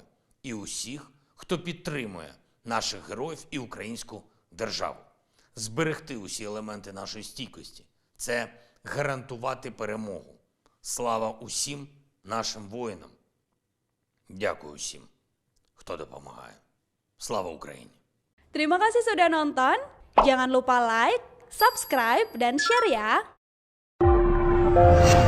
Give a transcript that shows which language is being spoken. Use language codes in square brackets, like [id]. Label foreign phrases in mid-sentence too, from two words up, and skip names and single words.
[uk] І усіх, хто підтримує наших героїв і українську державу. Зберегти усі елементи нашої стійкості – це гарантувати перемогу. Слава усім нашим воїнам. Dякую усім, хто допомагає. Слава Україні! [id] Terima kasih sudah nonton. Jangan lupa like, subscribe, dan share ya.